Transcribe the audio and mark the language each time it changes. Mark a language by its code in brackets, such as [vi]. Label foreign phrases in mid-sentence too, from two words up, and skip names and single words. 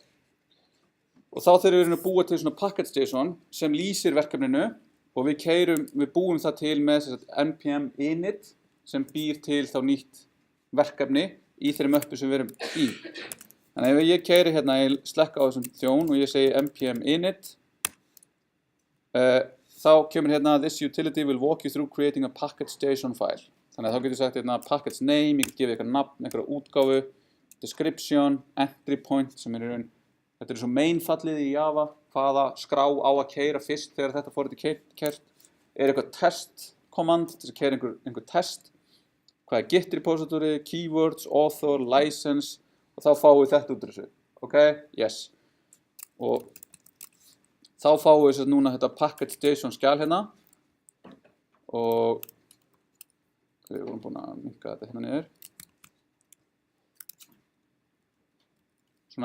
[is] Og þá þurfum við að búa til svona package.json sem lýsir verkefninu og við búum það til með npm init sem býr til þá nýtt verkefni í þeirri möppu sem við erum í. Þannig ef ég keyri hérna, ég slekka á þessum þjón og ég segi npm init, þá kemur hérna [en] this utility will walk you through creating a package.json file. [is] Þannig að þá getur ég sagt hérna [en] package name, [is] ég get gefið eitthvað nafn, eitthvað útgáfu, [en] description, entry point [is] sem þetta er svo mainfallið í Java, hvaða skrá á að keyra fyrst þegar þetta forritið keyrt, eitthvað [en] test command [is] til að keyra einhver test, hvað er [en] git repository, keywords, author, license [is] og þá fáum við þetta út úr þessu, [en] ok, yes. [is] Og þá fáum við núna þetta package.json skjal hérna og við vorum búin að minnka þetta hérna niður. Svona.